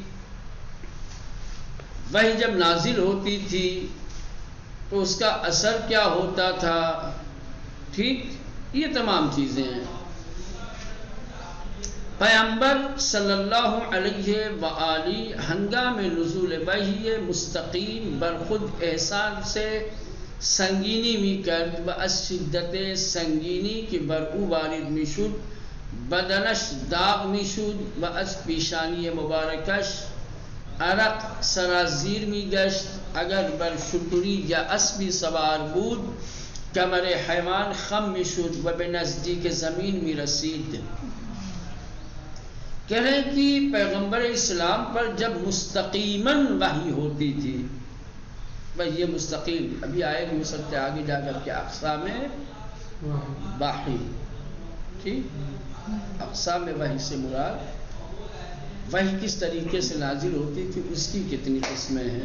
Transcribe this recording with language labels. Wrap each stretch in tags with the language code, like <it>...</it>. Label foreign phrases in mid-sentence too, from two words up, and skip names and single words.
<ur>وحی جب نازل ہوتی تھی تو اس کا اثر کیا ہوتا تھا. ٹھیک، یہ تمام چیزیں ہیں.</ur> <fa>پیغمبر</fa> <ar>صلی اللہ علیہ وآلہ</ar> <fa>ہنگام نزول وحی مستقیم برخود احسان سے سنگینی می کرد و از شدت سنگینی که بر او وارد می شد بدنش داغ می شد و از پیشانی مبارکش عرق سرازیر می گشت. اگر بر شتری یا اسبی سوار بود کمر حیوان خم می شد و به نزدیک زمین می رسید.</fa> <ur>کہہ رہے ہیں کہ پیغمبر اسلام پر جب مستقیماً وحی ہوتی تھی، وحی مستقیم ابھی آئے بھی ہو سکتے آگے جا کر کے اقسام وحی. ٹھیک، اقسام وحی سے مراد وحی کس طریقے سے نازل ہوتی تھی، اس کی کتنی قسمیں ہیں.</ur>